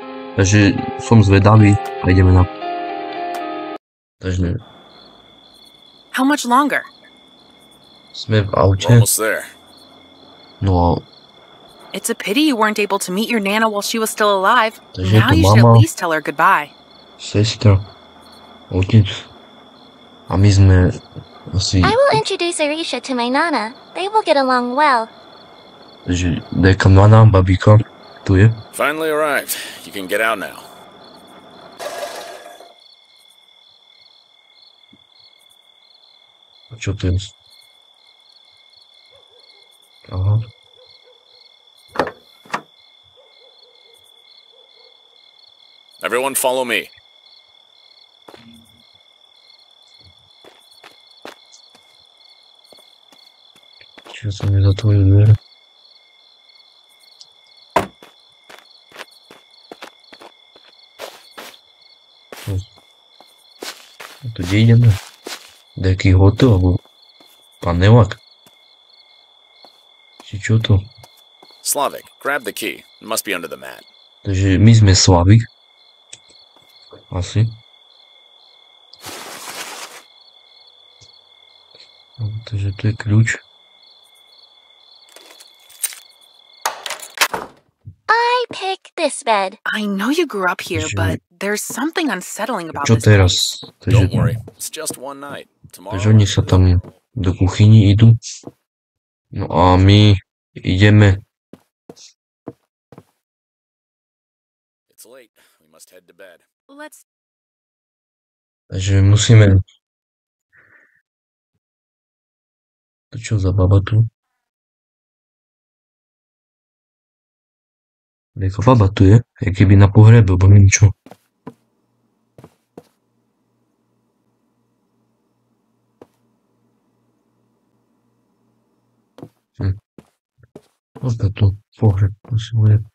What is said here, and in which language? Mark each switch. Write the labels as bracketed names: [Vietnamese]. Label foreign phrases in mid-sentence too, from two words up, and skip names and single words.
[Slovak] Takže som zvedavý a ideme na... Takže [English] How much longer? [Slovak] sme v [English] We're [Slovak] aute. [English] almost there. [Slovak] No a [English] It's a pity you weren't able to meet your Nana while she was still alive. [Slovak] takže je [English] Now [Slovak] to [English] you should at [Slovak] mama, [English] least tell her goodbye. [Slovak] sestra, otec a my sme asi... [English] I will introduce Arisha to my Nana. They will get along well. [Slovak] Takže deka Nana, babika, tu je. [English] Finally arrived. You can get out now. [Slovak] A čo to je? Aha. [English] Everyone follow me. [Slovak] Čiže som nezatvoril dvere. A tu kde ideme? Deký hotel, alebo panelak? Či čo to? [English] Slavic, grab the key. It must be under the mat. [Slovak] Takže my sme Slavik. Asi. No, takže tu je kľúč. [English] I pick this bed. I know you grew up here, [Slovak] Že- [English] but there's something unsettling about [Slovak] Čo [English] this place. [Slovak] teraz? Takže, [English] Don't worry. It's just one night. Tomorrow. [Slovak] takže oni sa tam do kuchyni idú. No a my ideme. [English] It's late. We must head to bed. Let's [Slovak] Takže musíme... To čo za baba tu? Jaká baba tu je? Jak keby na pohrebe, alebo neviem čo. Opäť tu pohreb, asi bude.